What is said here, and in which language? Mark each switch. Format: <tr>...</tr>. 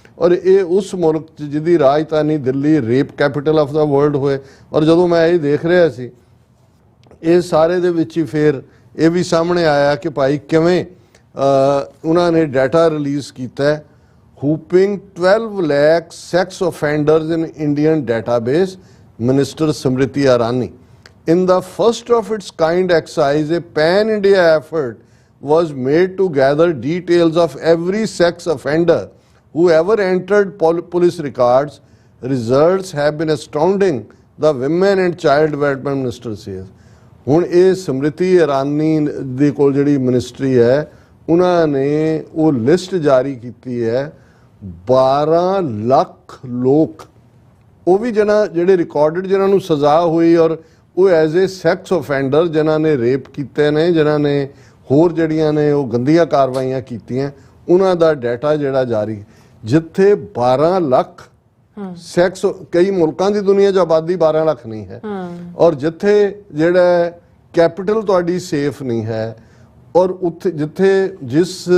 <pa>ਔਰ ਇਹ ਉਸ ਮੁਲਕ 'ਚ ਜਿਹਦੀ ਰਾਜਧਾਨੀ Delhi rape capital of ਦਾ world ਹੋਏ, ਔਰ ਜਦੋਂ ਮੈਂ ਇਹ ਦੇਖ ਰਿਹਾ ਸੀ ਇਹ ਸਾਰੇ ਦੇ ਵਿੱਚ ਹੀ ਫਿਰ ਇਹ ਵੀ ਸਾਹਮਣੇ ਆਇਆ ਕਿ ਭਾਈ ਕਿਵੇਂ ਉਹਨਾਂ ਨੇ ਡਾਟਾ ਰਿਲੀਜ਼ ਕੀਤਾ,</pa> <en>whopping 12 lakh sex offenders in Indian database,</en> <pa>Minister Smriti Irani।</pa> <en>In the first of its kind exercise, a pan-India effort was made to gather details of every sex offender who ever entered police records। Results have been astounding, the Women and Child Development Minister says।</en> <pa>ਹੁਣ ਇਹ ਸਮ੍ਰਿਤੀ ਇਰਾਨੀ ਦੇ ਕੋਲ ਜਿਹੜੀ ministry ਹੈ ਉਹਨਾਂ ਨੇ ਉਹ list ਜਾਰੀ ਕੀਤੀ ਹੈ 12 ਲੱਖ ਲੋਕ, ਉਹ ਵੀ ਜਿਹੜੇ ਰਿਕਾਰਡਡ ਜਿਨ੍ਹਾਂ ਨੂੰ ਸਜ਼ਾ ਹੋਈ ਔਰ ਉਹ</pa> <en>as a sex offender</en> <pa>ਜਿਨ੍ਹਾਂ ਨੇ ਰੇਪ ਕੀਤੇ ਨੇ, ਜਿਨ੍ਹਾਂ ਨੇ ਹੋਰ ਜਿਹੜੀਆਂ ਨੇ ਉਹ ਗੰਦੀਆਂ ਕਾਰਵਾਈਆਂ ਕੀਤੀਆਂ, ਉਹਨਾਂ ਦਾ ਡਾਟਾ ਜਿਹੜਾ ਜਾਰੀ, ਜਿੱਥੇ 12 ਲੱਖ ਸੈਕਸ, ਕਈ ਮੁਲਕਾਂ ਦੀ ਦੁਨੀਆ 'ਚ ਆਬਾਦੀ 12 ਲੱਖ ਨਹੀਂ ਹੈ, ਔਰ ਜਿੱਥੇ ਜਿਹੜਾ ਕੈਪੀਟਲ ਤੁਹਾਡੀ ਸੇਫ ਨਹੀਂ ਹੈ, ਔਰ ਉੱਥੇ ਜਿੱਥੇ ਜਿਸ</pa>